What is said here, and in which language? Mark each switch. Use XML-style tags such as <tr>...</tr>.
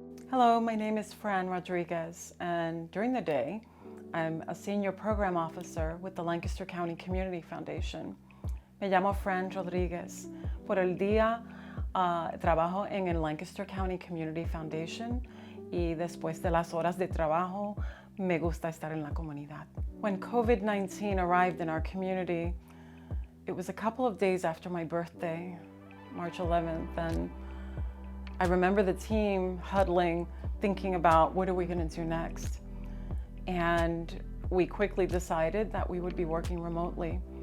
<en>Hello, my name is Fran Rodriguez, and during the day, I'm a senior program officer with the Lancaster County Community Foundation.</en> <es>Me llamo Fran Rodriguez. Por el día, trabajo en el Lancaster County Community Foundation y después de las horas de trabajo, me gusta estar en la comunidad.</es> <en>When COVID-19 arrived in our community, it was a couple of days after my birthday, March 11th, and I remember the team huddling, thinking about what are we going to do next. And we quickly decided that we would be working remotely.</en>